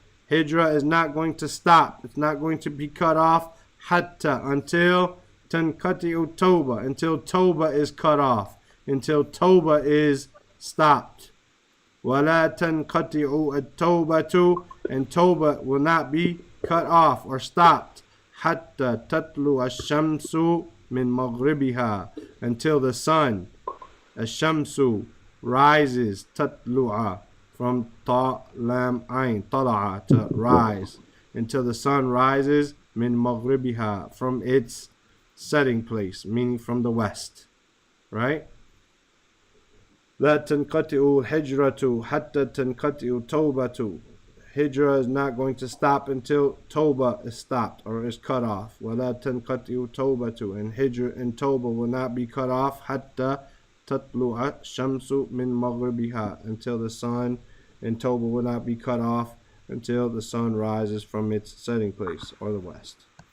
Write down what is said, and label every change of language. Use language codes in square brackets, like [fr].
[en] Hijrah is not going to stop. It's not going to be cut off. [ar] حتى, [en] until [ar] تنقطع توبة, [en] until Tawbah is cut off, until Tawbah is stopped. [ar] وَلَا تَنْقَطِعُ التَّوْبَةُ, [en] and Tawbah will not be cut off or stopped. [ar] حَتَّى تَطْلُعَ الشَّمْسُ مِنْ مَغْرِبِهَا, [en] until the sun, [ar] الشَّمْسُ, [en] rises, [ar] تَطْلُعَ, [en] from ta lam ain tala'a, to rise, until the sun rises, min maghribiha, from its setting place, meaning from the west, right? [ar] لا تنقطع الهجرة حتى تنقطع التوبة. [en] Hijrah is not going to stop until Tawbah is stopped or is cut off. [ar] ولا تنقطع التوبة, [en] and Hijrah and Tawbah will not be cut off [ar] حتى تطلع الشمس من مغربها, [en] until the sun, and Tawbah will not be cut off until the sun rises from its setting place or the west.